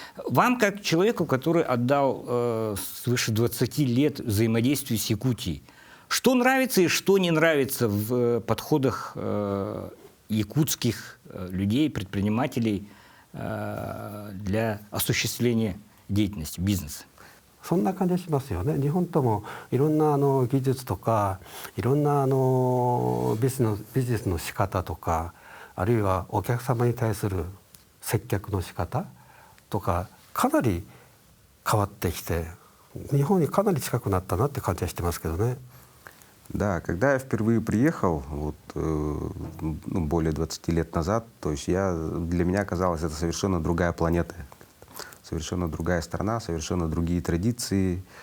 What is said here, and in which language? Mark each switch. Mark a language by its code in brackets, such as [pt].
[ru] Вам, как человеку, который отдал свыше 20 лет взаимодействию с Якутией, что нравится и что не нравится в подходах якутских людей, предпринимателей для осуществления деятельности, бизнеса? [ja] そんな感じしますよね。日本ともいろんな技術とかいろんなビジネスの仕方とか、あるいはお客様に対する接客の仕方とかかなり変わってきて、日本にかなり近くなったなって感じはしてますけどね。 [ru] Да, когда я впервые приехал, вот, более 20 лет назад, то есть для меня казалось, это совершенно другая планета, совершенно другая страна, совершенно другие традиции.